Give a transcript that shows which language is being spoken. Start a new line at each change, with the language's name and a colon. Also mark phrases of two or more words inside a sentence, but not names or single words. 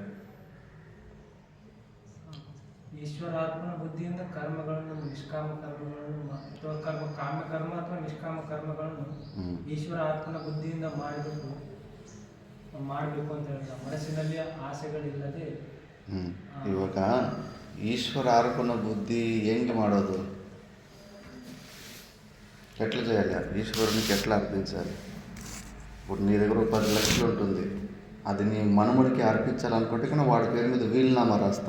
Kannada: ಈಶ್ವರಾತ್ಮ ಬುದ್ಧಿಯಿಂದ ಕರ್ಮಗಳನ್ನು ನಿಷ್ಕಾಮ ಕರ್ಮಗಳನ್ನು ಅಥವಾ ಕಾಮ್ಯಕರ್ಮ ಅಥವಾ ನಿಷ್ಕಾಮ ಕರ್ಮಗಳನ್ನು ಈಶ್ವರ ಆತ್ಮನ ಬುದ್ಧಿಯಿಂದ ಮಾಡಬೇಕು ಅಂತ ಹೇಳಿದ. ಮನಸ್ಸಿನಲ್ಲಿ ಆಸೆಗಳಿಲ್ಲದೆ
Telugu: ఇవాక ఈశ్వర అర్పణ బుద్ధి ఏంటి ಮಾಡೋದು? ఎట్లా చేయాలి? ఈశ్వరునికి ఎట్లా అర్పించాలి? ఇప్పుడు నీ దగ్గర 10 లక్షలు ఉంటుంది, అది నీ మనముడికి అర్పించాలనుకుంటే కానీ వాడి పేరు మీద వీలునామా రాస్తావు.